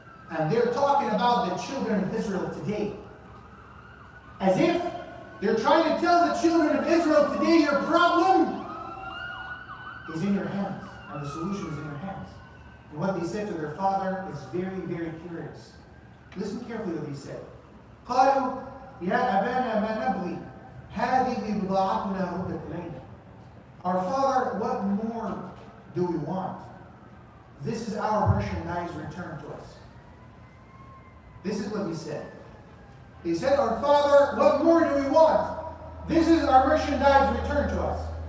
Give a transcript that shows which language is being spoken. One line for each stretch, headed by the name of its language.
English: And they're talking about the children of Israel today. As if they're trying to tell the children of Israel today, your problem is in your hands, and the solution is in your hands. And what they said to their father is very, very curious. Listen carefully what he said.
Arabic: قالوا يا أبانا ما نبغي هذه بضاعتنا ردت إلينا.
English: Our father, what more do we want? This is our merchandise returned to us. This is what he said. He said, our father, what more do we want? This is our merchandise returned to us.